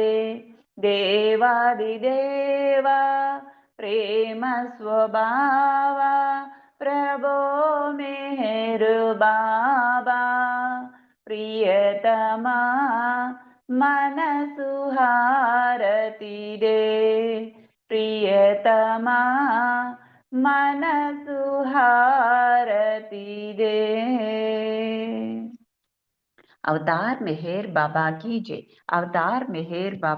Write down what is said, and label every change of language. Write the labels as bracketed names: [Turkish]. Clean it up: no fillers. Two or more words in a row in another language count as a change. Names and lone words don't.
[Telugu] దేవాదిదేవా ప్రేమ స్వభావ ప్రభో మెహరు బాబా ప్రియతమా మనసు హారతి దే ప్రియతమా మనసు హారతి దే [Hindi] अवतार मेहर बाबा की जय। अवतार मेहर बाबा